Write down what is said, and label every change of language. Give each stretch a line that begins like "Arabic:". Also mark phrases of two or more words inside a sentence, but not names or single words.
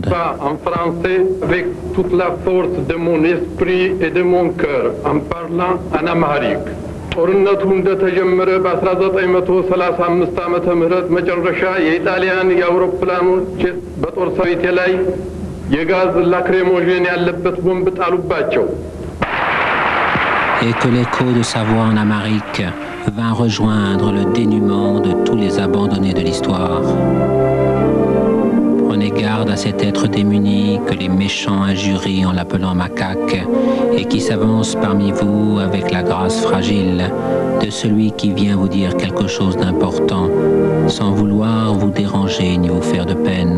French: En français, avec toute la force de mon esprit et de mon cœur, en parlant en amharique.
Amharic: ጦርነቱ እንደተጀመረ በ1935 ዓመተ ምህረት መጨረሻ የኢጣሊያን የአውሮፕላኖች በጦር ሰራዊቴ ላይ የጋዝ ላክሬሞጂን ያለበት ቦምብ ጣሉባቸው.
French: Et que l'écho de sa voix en amharique vint rejoindre le dénuement de tous les abandonnés de l'histoire. Prenez garde à cet être démuni que les méchants injurient en l'appelant macaque et qui s'avance parmi vous avec la grâce fragile de celui qui vient vous dire quelque chose d'important sans vouloir vous déranger ni vous faire de peine.